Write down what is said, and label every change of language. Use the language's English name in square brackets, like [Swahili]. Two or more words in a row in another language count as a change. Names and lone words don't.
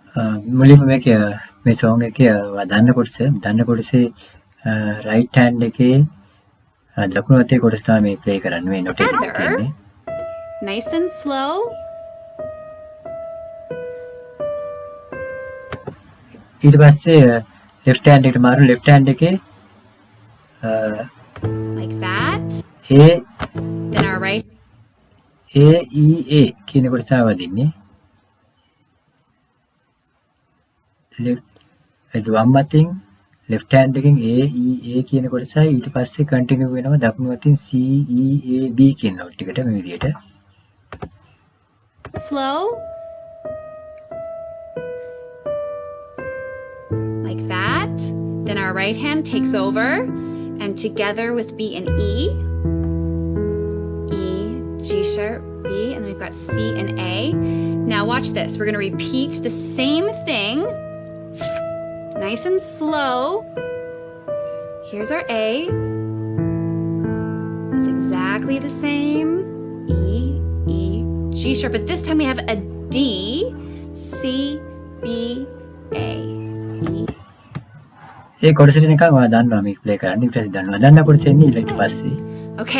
[Sinhala] මුලින්ම මේ සෝං එකේ දන්න කොටසේ [English] right hand [Sinhala] එකේ දකුණු අතේ කොටස තමයි මේ ප්ලේ කරන්නේ මේ නොටේෂන් එක තියෙන්නේ. [English] Nice and slow. [Sinhala] ඊට පස්සේ [English] left hand [Sinhala] එකට මාරු [English] left hand [Sinhala] එකේ [English] like that. A Then our right [Sinhala] A E A කියන කොටස තමයි වදින්නේ. left වම් අතින් [English] left hand [Sinhala] එකෙන් A E A කියන කොටසයි ඊට පස්සේ continue වෙනවා දකුණු අතින් C E A B කියන note එකට මේ විදිහට. [English] slow. Like that. Then our right hand takes over and together with B and E, G sharp, B, and then we've got C and A. Now watch this. We're going to repeat the same thing. Nice and slow. Here's our A. It's exactly the same. E, E, G sharp. But this time we have a D, C, B, A. E. [Sinhala] ඒ කොටසට නිකන් ඔයා දන්නවා මේක ප්ලේ කරන්න ඊට පස්සේ දන්නවා. දන්න කොටස එන්නේ ඊට පස්සේ. [English] Okay.